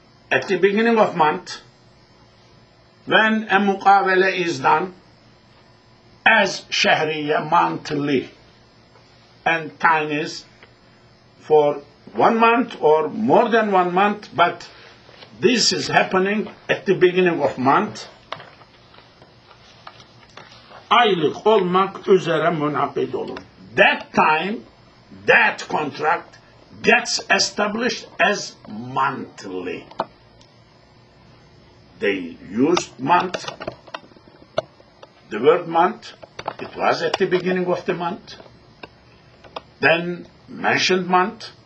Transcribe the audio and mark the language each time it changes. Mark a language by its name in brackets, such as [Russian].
[English] At the beginning of month, when a mukavele is done as şehriye, monthly, and time is for 1 month or more than 1 month, but this is happening at the beginning of month. [Turkish] Aylık olmak üzere münakid olur. [English] That time, that contract gets established as monthly. They used month, the word month, it was at the beginning of the month, then mentioned month.